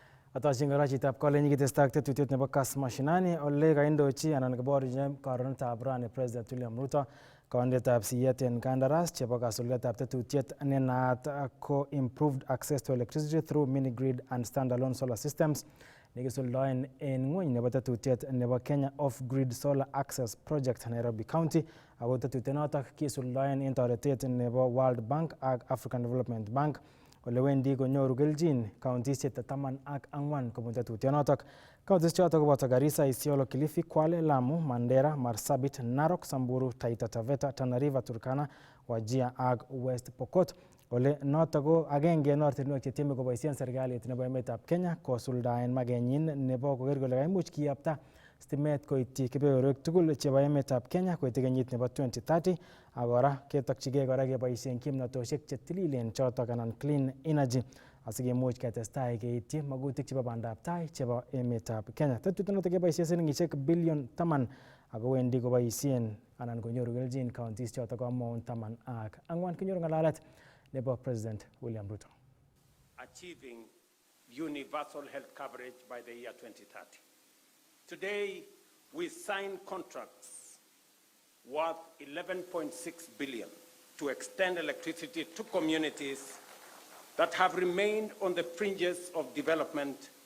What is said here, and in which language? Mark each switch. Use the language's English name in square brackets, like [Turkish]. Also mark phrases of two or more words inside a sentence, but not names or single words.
[Kalenjin] Atashingara chitab kole nyikitestak tetutiet nebo Kass Mashinani ole kaindochi anan kaborchi karonetab rani President William Ruto kaundetab siyet en kandaras chebo kasuldaetab tetutiet ne naat ko [English] improved access to electricity through mini grid and standalone solar systems [Kalenjin] nekisuldoen en ngwony nebo tetutiet nebo Kenya Off-Grid Solar Access Project Nairobi County ako tetutiet notok kisuldoen en toretet nebo World Bank ak African Development Bank ole wendi konyoru keljin kauntisiek 14 kobun tetutyonotok. Kauntis chotok koboto Garissa, Isiolo, Kilifi, Kwale, Lamu, Mandera, Marsabit, Narok, Samburu, Taita Taveta, Tana River, Turkana, Wajir ak West Pokot. Ole notok ko agenge en ortinwek chetieme koboisien serikalit nebo emetab Kenya kosuldaen magenyin nebo koker kole kaimuch kiyapta stimet koityi kebeberwek tugul chebo emetab Kenya koityi kenyit nebo 2030 ak kora ketokchigei kora keboisien kimnatosiek chetililen chotok anan [English] clean energy [Kalenjin] asikemuch ketestai keityi magutik chebo bandab tai chebo emetab Kenya. Tetutyonotok keboisien silingisiek bilion 10 ako wendi koboisien anan konyoru keljin counties chotok ko Mount 14. Kinyoru ngalalet nebo President William Ruto. [English] Achieving universal health coverage by the year 2030. Today, we signed contracts worth 11.6 billion to extend electricity to communities that have remained on the fringes of development.